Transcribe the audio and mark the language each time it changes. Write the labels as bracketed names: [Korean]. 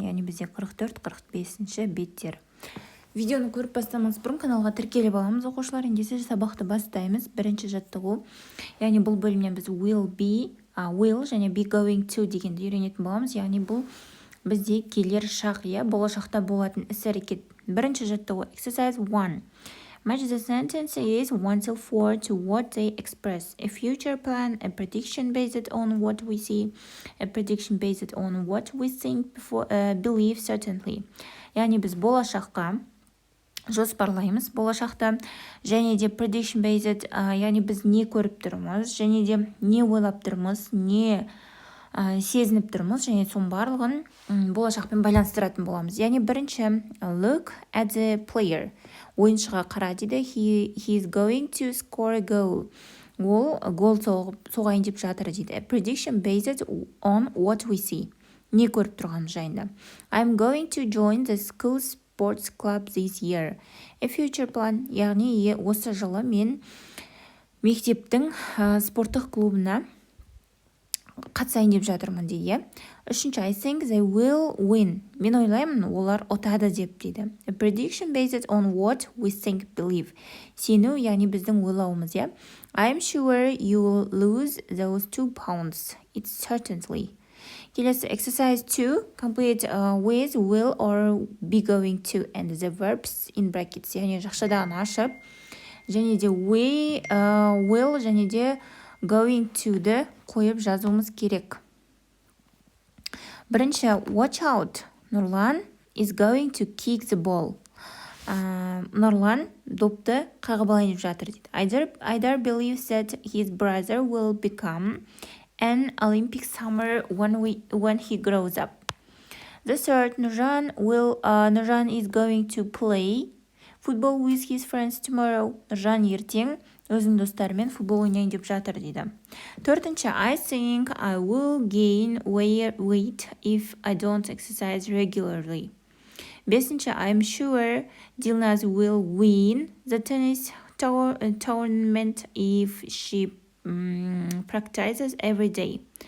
[Kazakh] Яғни бізде 44-45 беттер. Видеоны көріп бастамас бұрын каналға тіркеліп аламыз оқушылар. Ендеше сабақты бастаймыз. Бірінші жаттығу. Яғни бұл бөлімнен біз will және be going to дегенді үйренетін боламыз. Яғни бұл бізде келер шақ, болашақта болатын іс-әрекет. Бірінші жаттығу exercise 1. [English] Match the sentences 1 till 4 to what they express. A future plan, a prediction based on what we see, a prediction based on what we think, believe certainly. [Kazakh] Яғни біз болашаққа жоспарлаймыз болашақта, және де prediction based, яғни біз не көріп тұрмыз, және де не ойлап тұрмыз, не сезініп тұрмыз, және соның барлығын болашақпен байланыстыратын боламыз. Яғни бірінші [English] look at the player. [Kazakh] Ойыншыға қара дейді. [English] He is going to score a goal. [Kazakh] Ол гол соғайын деп жатыр дейді. [English] Prediction based on what we see. [Kazakh] Не көріп тұрғанымыз жайында. [English] I'm going to join the school sports club this year. A future plan. [Kazakh] Яғни осы жылы мен мектептің спорттық клубына қатысайын деп жатырмын дейді. Үшінші, [English] I think they will win. [Kazakh] Мен ойлаймын, олар ұтады деп дейді. [English] A prediction based on what we think, believe. [Kazakh] Сену, яғни біздің ойлауымыз, [English] I'm sure you will lose those 2 pounds. It's certainly. Келесі, exercise 2. Complete with will or be going to and the verbs in brackets. [Kazakh] Яғни жақшадан ашып, және де will, және де going to-ді қойып жазуымыз керек. Бірінші, [English] watch out. Нұрлан is going to kick the ball. [Kazakh] Нұрлан допты қағып алайын деп жатыр дейді. [English] Айдар believes that his brother will become an Olympic swimmer when he grows up. The third, Нұржан is going to play football with his friends tomorrow. [Kazakh] Нұржан ертең өзінің достарымен футбол ойнайын деп жатыр дейді. Төртінші, [English] I think I will gain weight if I don't exercise regularly. [Kazakh] Бесінші, [English] I'm sure Dilnaz will win the tennis tournament if she practices every day.